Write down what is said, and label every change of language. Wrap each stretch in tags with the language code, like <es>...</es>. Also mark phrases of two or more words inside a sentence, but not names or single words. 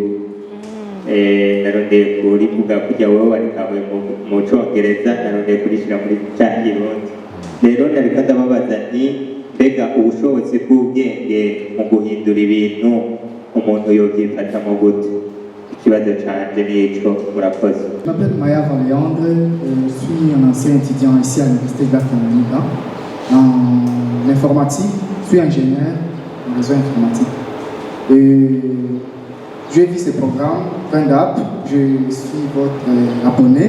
<rn>Narondeye kurivuga kujya wowe warikawe mu Congereza, narondeye kurishira muri ca Kirundi. Rero nariko ndababaza nti mbega ubushobozi bw'ubwenge mu guhindura ibintu umuntu yovyifatamo gute? Ikibazo canje nico, murakoze.</rn> <fr>Je m'appelle Maya Valéandre, je suis un ancien étudiant ici à l'Université de Gatanganyika en informatique, je suis ingénieur en réseau informatique. Et j'ai vu ce programme, Friend-Up, je suis votre abonné.</fr>